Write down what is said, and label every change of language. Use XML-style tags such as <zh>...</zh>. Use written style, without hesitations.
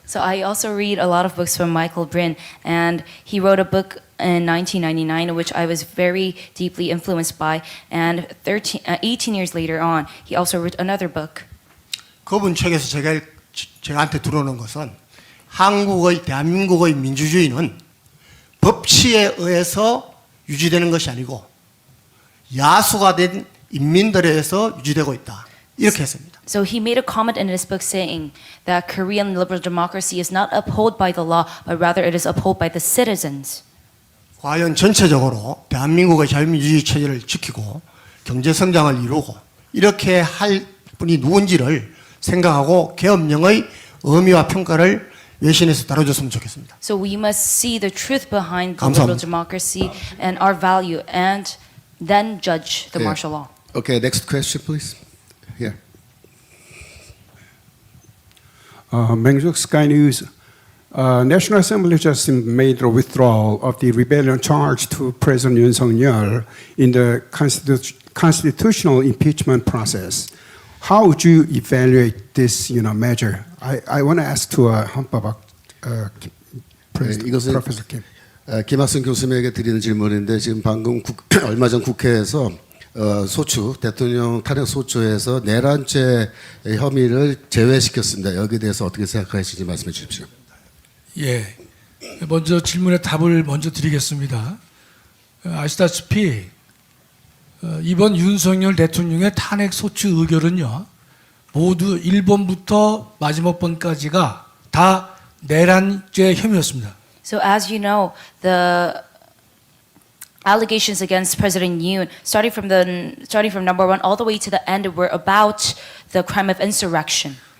<en>so I also read a lot of books from Michael Brin, and he wrote a book in 1999, which I was very deeply influenced by. And 18 years later on, he also wrote another book.</en> <ko>그분 책에서 제가한테 들어오는 것은 대한민국의 민주주의는 법치에 의해서 유지되는 것이 아니고 야수가 된 인민들에 의해서 유지되고 있다. 이렇게 했습니다.</ko> <en>So he made a comment in his book saying that Korean liberal democracy is not upheld by the law, but rather it is upheld by the citizens.</en> <ko>과연 전체적으로 대한민국의 자유민주주의 체제를 지키고 경제 성장을 이루고 이렇게 할 분이 누군지를 생각하고 계엄령의 의미와 평가를 외신에서 다뤄줬으면 좋겠습니다.</ko> <en>So we must see the truth behind the</en> <ko>감사합니다.</ko> <en>liberal democracy and our value, and then judge the</en> <ko>네.</ko> <en>martial law. Okay, next question, please. Here. Mengjuk Sky News. National Assembly just made a withdrawal of the rebellion charge to President Yoon Suk-yeol in the constitutional impeachment process. How would you evaluate this, measure? I want to ask to</en> <ko>헌법학 이것은</ko> <en>Professor Kim.</en> <ko>김학순 교수님에게 드리는 질문인데 지금 방금 얼마 전 국회에서 소추 대통령 탄핵 소추에서 내란죄 혐의를 제외시켰습니다. 여기에 대해서 어떻게 생각하시는지 말씀해 주십시오. 예. 먼저 질문에 답을 먼저 드리겠습니다. 아시다시피 이번 윤석열 대통령의 탄핵 소추 의결은요, 모두 1번부터 마지막 번까지가 다 내란죄 혐의였습니다.</ko> <en>So as you know, the allegations against President Yoon, starting from number 1 all the way to the end, were about the crime of insurrection.</en>